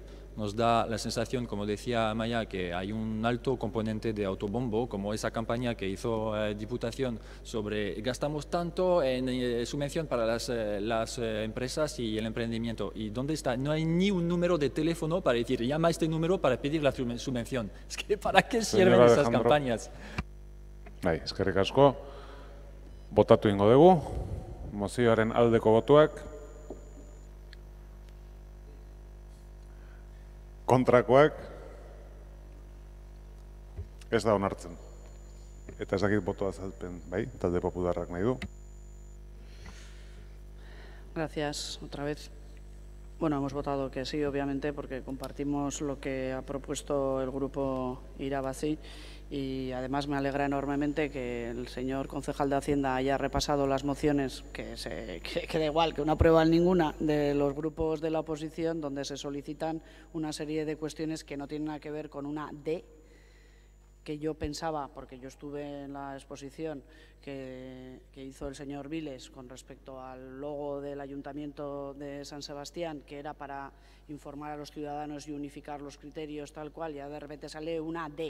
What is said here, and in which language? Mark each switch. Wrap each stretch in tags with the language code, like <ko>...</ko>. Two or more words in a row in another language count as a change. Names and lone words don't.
<es>Nos da la sensación, como decía Amaya, que hay un alto componente de autobombo, como esa campaña que hizo Diputación sobre gastamos tanto en subvención para las empresas y el emprendimiento. ¿Y dónde está? No hay ni un número de teléfono para decir, llama a este número para pedir la subvención. Es que ¿para qué sirven esas campañas?</es> <eu>Bai, eskerrik asko. Botatu ingo dugu. Mozioaren aldeko botuak. Kontrakoak ez da onartzen. Eta ez dakit botoa azalpen, bai, talde popularrak nahi du.</eu> <es>Gracias, otra vez. Bueno, hemos votado que sí, obviamente, porque compartimos lo que ha propuesto el grupo Irabazi y además me alegra enormemente que el señor concejal de Hacienda haya repasado las mociones, que da igual, que una prueba en ninguna, de los grupos de la oposición, donde se solicitan una serie de cuestiones que no tienen nada que ver con una D, que yo pensaba, porque yo estuve en la exposición que hizo el señor Viles con respecto al logo del Ayuntamiento de San Sebastián, que era para informar a los ciudadanos y unificar los criterios tal cual, y de repente sale una D.</es>